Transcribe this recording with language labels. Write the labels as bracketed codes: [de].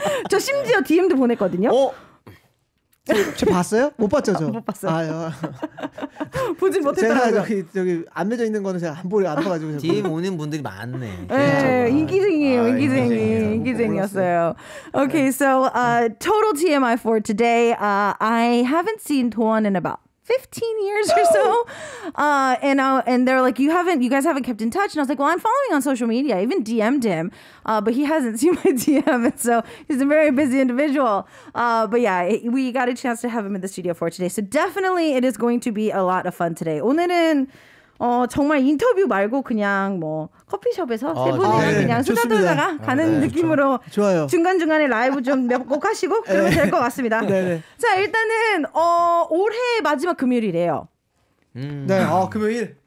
[ko] 저 심지어 DM도 보냈거든요. 저 봤어요? 못 봤죠, 저. 못 봤어요. 아유. 보진 못했더라고요. 제가 저기 안 맺어 있는 거는 제가 안 봐가지고. DM 오는 분들이 많네. 네, 인기쟁이에요. 인기쟁이였어요. [en] Okay, so total TMI for today. I haven't seen Doan in about 15 years or so. And they're like, you guys haven't kept in touch. And I was like, well, I'm following on social media. I even DM'd him, but he hasn't seen my DM. And so he's a very busy individual. But yeah, we got a chance to have him in the studio for today. So definitely it is going to be a lot of fun today. [ko] 오늘은 정말 인터뷰 말고 그냥 뭐 커피숍에서 세 분이랑 그냥 수다 떨다가 가는 느낌으로 좋아요. 중간중간에 라이브 좀 몇 곡 하시고 그러면 될 것 같습니다. 네네. 자, 일단은 올해 마지막 금요일이래요. 네, 금요일.